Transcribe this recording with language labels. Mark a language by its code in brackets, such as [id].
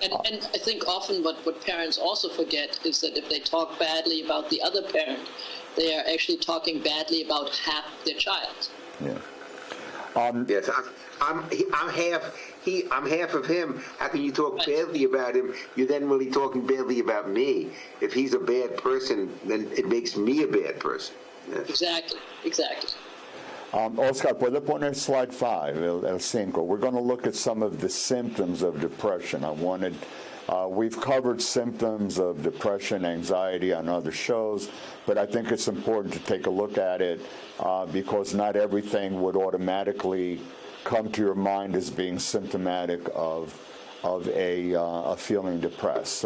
[en] And I think often what parents also forget is that if they talk badly about the other parent, they are actually talking badly about half their child. Yeah. Yes, I'm half of him. How can you talk badly about him? You're then really talking badly about me. If he's a bad person, then it makes me a bad person. Yes. Exactly. [es] Oscar, puede poner slide 5, el 5. [en] We're going to look at some of the symptoms of depression. We've covered symptoms of depression, anxiety on other shows, but I think it's important to take a look at it because not everything would automatically come to your mind as being symptomatic of a feeling depressed.